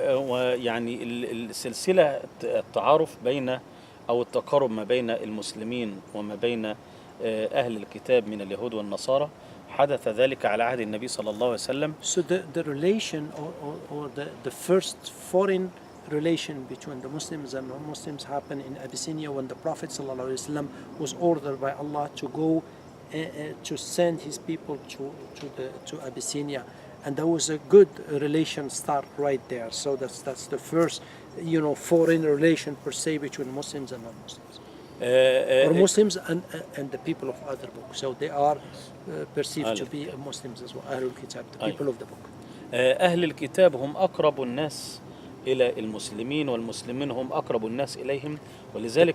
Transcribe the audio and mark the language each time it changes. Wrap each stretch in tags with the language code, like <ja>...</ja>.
<ar>ويعني السلسلة التعارف بين أو التقارب ما بين المسلمين وما بين أهل الكتاب من اليهود والنصارى حدث ذلك على عهد النبي صلى الله عليه وسلم.</ar> <en>So the relation or the first foreign relation between the Muslims and non-Muslims happened in Abyssinia when the Prophet</en> <ar>صلى الله عليه وسلم</ar> <en>was ordered by Allah to go to send his people to Abyssinia, and there was a good relation start right there. So that's the first foreign relation per se between Muslims and non-Muslims. Or Muslims and the people of other books. So they are perceived to be Muslims as well. Ahlul Kitab, the people of the book.</en> <ar>أهل الكتاب هم أقرب الناس إلى المسلمين والمسلمين هم أقرب الناس إليهم ولذلك</ar>